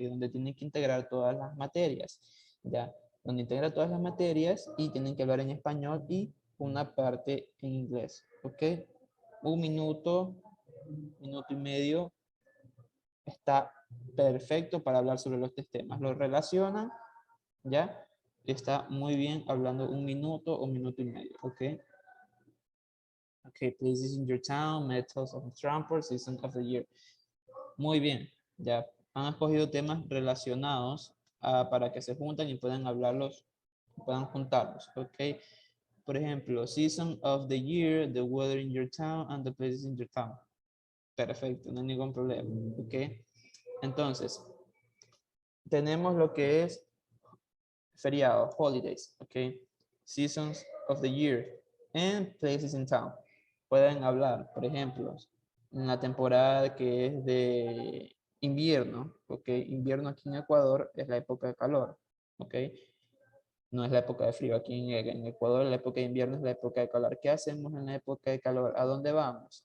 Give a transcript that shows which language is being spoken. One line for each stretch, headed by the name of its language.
Spanish: Donde tienen que integrar todas las materias, ¿ya? Donde integra todas las materias y tienen que hablar en español y una parte en inglés, ¿ok? 1 minuto, minuto y medio está perfecto para hablar sobre los 3 temas. Lo relacionan, ¿ya? Está muy bien hablando 1 minuto o minuto y medio, ¿ok?
English: Ok, places in your town, methods of transport, season of the year.
Spanish: Muy bien, ya han escogido temas relacionados para que se juntan y puedan hablarlos, puedan juntarlos, ¿ok? Por ejemplo,
English: season of the year, the weather in your town, and the places in your town.
Spanish: Perfecto, no hay ningún problema, ¿ok? Entonces, tenemos lo que es feriado, holidays, ¿ok?
English: Seasons of the year, and places in town.
Spanish: Pueden hablar, por ejemplo, en la temporada que es de invierno, ¿ok? Invierno aquí en Ecuador es la época de calor, ¿ok? No es la época de frío. Aquí en Ecuador la época de invierno es la época de calor. ¿Qué hacemos en la época de calor? ¿A dónde vamos?